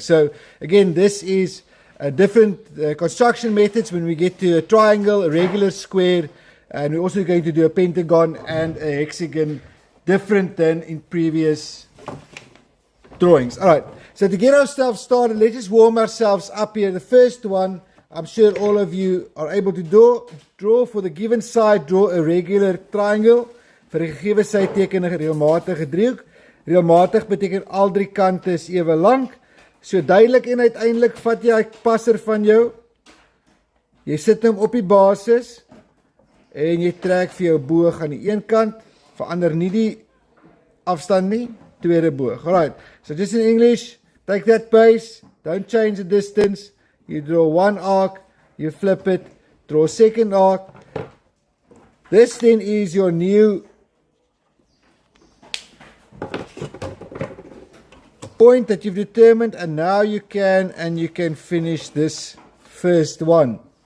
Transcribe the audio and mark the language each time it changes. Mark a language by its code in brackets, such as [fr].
[en] So again, this is different construction methods when we get to a triangle, a regular square, and we're also going to do a pentagon and a hexagon, different than in previous drawings. All right, so to get ourselves started, let's just warm ourselves up here. The first one, I'm sure all of you are able to draw for the given side, draw a regular triangle. [af] Vir die gegewe sy teken 'n reëlmatige driehoek. Reëlmatig beteken al drie kante is ewe lank. So duidelik en uiteindelik vat jy 'n passer van jou. Jy sit hom op die basis en jy trek vir jou boog aan die een kant. Verander nie die afstand nie, tweede boog. [en] Alright, so just in English, take that base, don't change the distance. You draw one arc, you flip it, draw a second arc. This then is your new point that you've determined, and now you can finish this first one.